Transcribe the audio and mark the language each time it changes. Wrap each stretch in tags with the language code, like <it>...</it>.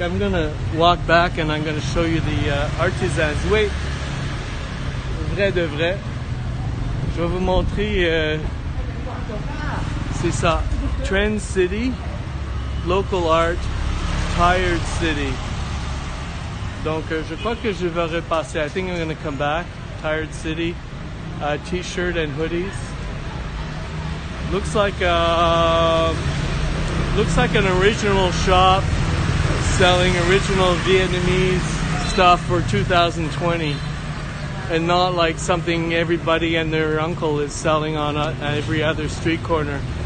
<en>I'm gonna walk back and I'm gonna show you the artisans.</en> <fr>Wait, vrai de vrai. Je vais vous montrer. C'est ça.</fr> <en>Trend City, local art, tired city.</en> <fr>Donc je crois que je vais repasser.</fr> <en>I think I'm gonna come back. Tired City, t-shirt and hoodies. Looks like an original shop selling original Vietnamese stuff for 2020, and not like something everybody and their uncle is selling on every other street corner.</en>